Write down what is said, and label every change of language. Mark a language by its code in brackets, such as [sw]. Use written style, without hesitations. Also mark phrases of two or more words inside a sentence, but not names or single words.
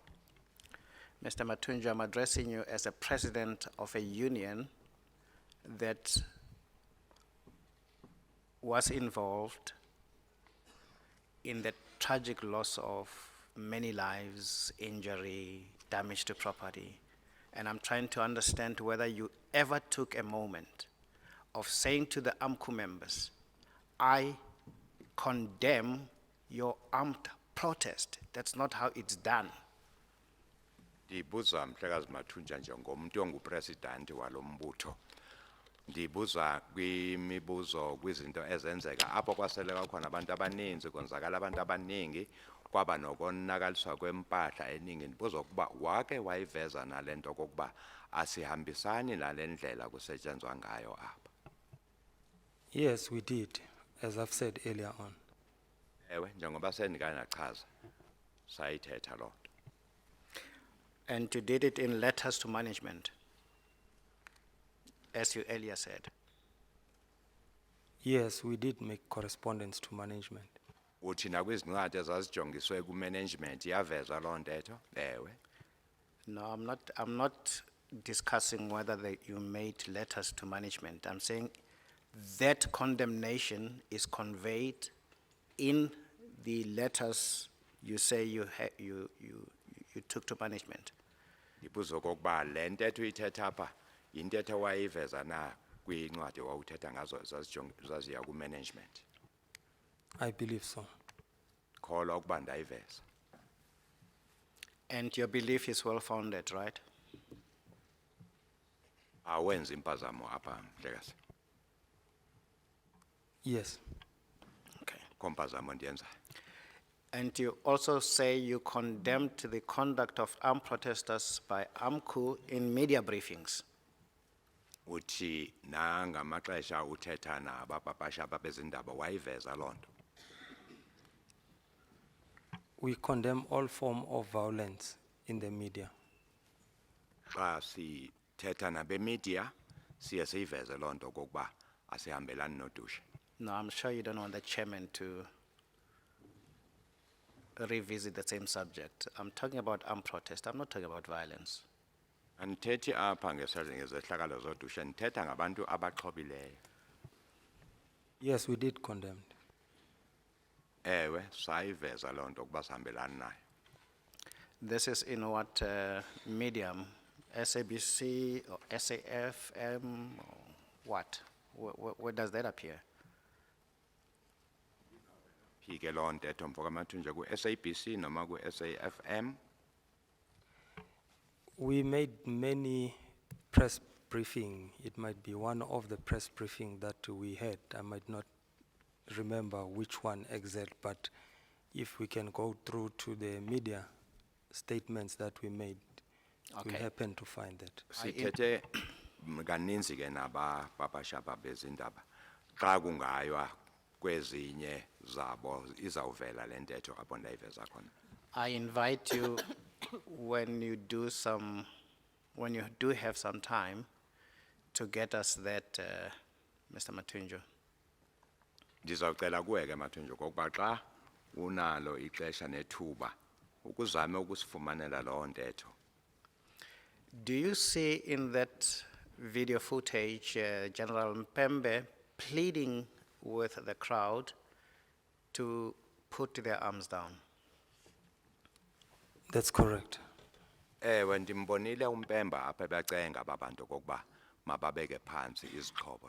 [en] Mr. Mathunjwa, I'm addressing you as a president of a union that was involved in the tragic loss of many lives, injury, damage to property. And I'm trying to understand whether you ever took a moment of saying to the AMCU members, I condemn your armed protest. That's not how it's done. [xh] Ndibuza Mhlekazi Mathunjwa njengomuntu ongupresident walombutho. Ndibuza kwimibuzo kwizinto ezenzeka apho kwaseleka khona abantu abaninzi konzakala abantu abaningi kwaba nokonakaliswa kwempahla eningi. Ndibuza ukuba wake wayiveza nalento kokuba asihambisani nalendlela kusetshenzwa ngayo apha. [en] Yes, we did, as I've said earlier on. [xh] Ewe njengoba sendikanachaza sayithetha lonto. [en] And you did it in letters to management, as you earlier said. Yes, we did make correspondence to management. [xh] Uthi nakwizincwadi ezazijongiswe ku-management yaveza loo ntetho? Ewe. [en] No, I'm not discussing whether you made letters to management. I'm saying that condemnation is conveyed in the letters you say you took to management. [xh] Ndibuza okokuba le ntetho uyithetha apha yintetho wayiveza na kwincwadi wawuthetha ngazo zaziya ku-management? [en] I believe so. [xh] Kholwa ukuba ndayiveza. [en] And your belief is well-founded, right? [xh] Awenzi impazamo apha Mhlekazi. [en] Yes. Okay. [xh] Kompazamo ndiyenzayo. [en] And you also say you condemned the conduct of armed protesters by AMCU in media briefings. [xh] Uthi nangamaxesha uthetha nabapapasha babezindaba wayiveza loo nto. [en] We condemn all form of violence in the media. [xh] Xa sithetha nabemedia siye siyiveze loo nto kokuba asihambelani nodushe. [en] No, I'm sure you don't want the chairman to revisit the same subject. I'm talking about armed protest. I'm not talking about violence. [xh] Andithethi apha ngezehlakalo zodushe, ndithetha ngabantu abaxhobileyo. [en] Yes, we did condemn. [xh] Ewe, sayiveza loo nto ukuba sihambelani nayo. [en] This is in what medium? SABC or SAFM or what? Where does that appear? [xh] Phike loo ntetho mfo kaMathunjwa ku-SABC noma ku-SAFM. [en] We made many press briefing. It might be one of the press briefing that we had. I might not remember which one exact, but if we can go through to the media statements that we made, we'll Okay. happen to find that. [xh] Sithethe kaninzi ke nabapapashapa bezindaba. Xa kungaywa kwezinye zabo izawuvela le ntetho apho ndayiveza khona. [en] I invite you, when you do have some time, to get us that, Mr. Mathunjwa. [xh] Ndizawucela kuwe ke Mathunjwa kokuba xa unalo ixesha nethuba ukuzame ukusifumanela loo ntetho. [en] Do you see in that video footage General Mpembe pleading with the crowd to put their arms down? That's correct. [xh] Ewe ndimbonile uMpemba apha becenga babantu kokuba mababeke phansi izixhobo.